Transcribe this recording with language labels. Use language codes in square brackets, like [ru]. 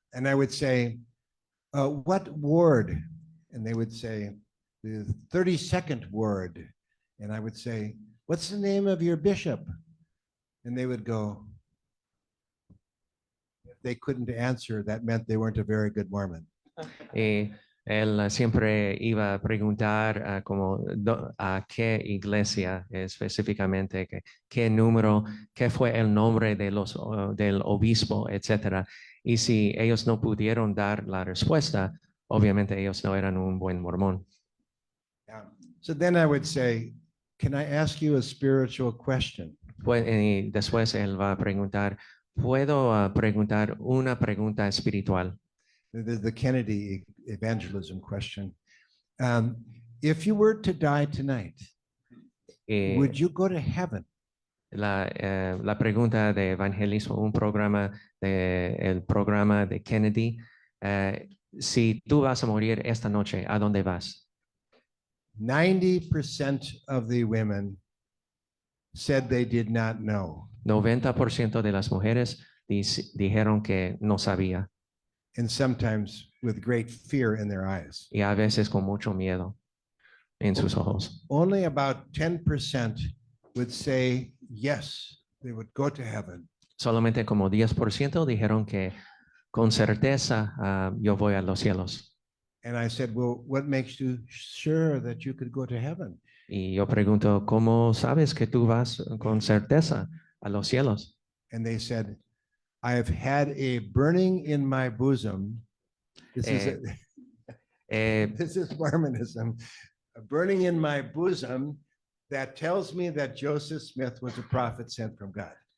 [en] And I would say, what ward? And they would say, the 32nd ward. And I would say, what's the name of your bishop? And they would go, if they couldn't answer, that meant they weren't a very good Mormon. [es] Y él siempre iba a preguntar a qué iglesia específicamente, qué número, qué fue el nombre del obispo, etcétera. Y si ellos no pudieron dar la respuesta, obviamente ellos no eran un buen mormón. [en] Yeah. So then I would say, can I ask you a spiritual question? [es] Y después él va a preguntar, ¿puedo preguntar una pregunta espiritual? [en] The Kennedy evangelism question. If you were to die tonight, would you go to heaven? [es] la pregunta de evangelismo, un programa el programa de Kennedy. Si tú vas a morir esta noche, ¿a dónde vas? [en] 90% of the women said they did not know. [es] 90% de las mujeres dijeron que no sabía, [en] And sometimes with great fear in their eyes. [es] y a veces con mucho miedo en sus ojos. [en] Only about 10% would say yes, they would go to heaven. [es] Solamente como 10% dijeron que con certeza yo voy a los cielos. [en] And I said, well, what makes you sure that you could go to heaven? [es] Y yo pregunto, ¿cómo sabes que tú vas con certeza a los cielos? [en] And they said, I have had a burning in my bosom. This is this is Mormonism. A burning in my bosom that tells me that Joseph Smith was a prophet sent from God.